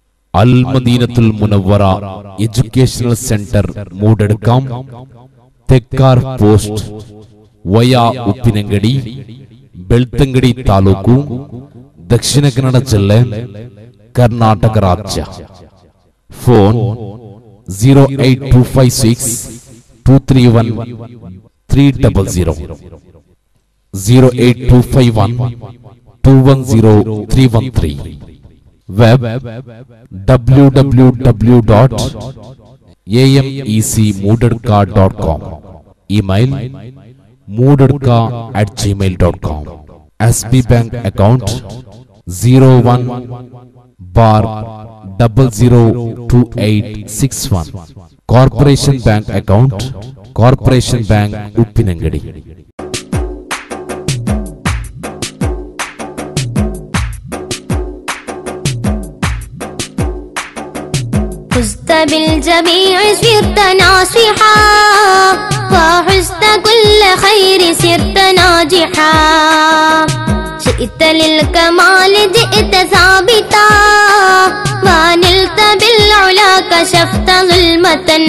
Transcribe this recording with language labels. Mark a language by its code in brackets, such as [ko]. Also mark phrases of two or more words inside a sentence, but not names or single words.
[ml] അൽ മദീനത്തുൽ മുനവ്വറ എഡ്യൂക്കേഷണൽ സെന്റർ മൂടെടുക്കാം. തെക്കാർ പോസ്റ്റ് വയ ഉപ്പിനಂಗಡಿ, [kn] ಬೆಳ್ತಂಗಡಿ ತಾಲೂಕು, ದಕ್ಷಿಣ ಕನ್ನಡ ಜಿಲ್ಲೆ, ಕರ್ನಾಟಕ ರಾಜ್ಯ. ಫೋನ್ 08256231300, 08251210313. ವೆಬ್ www.amecmoodedka.com. ಇಮೇಲ್ moodedka@gmail.com. [en] SB Bank account 01/002861. Corporation Bank account, Corporation Bank ಉಪ್ಪಿನಂಗಡಿ. [ar] فزت بالجميع صرت ناصحا وحزت كل خير صرت ناجحا شئت للكمال جئت ثابتا ونلت بالعلا كشفت ظلمة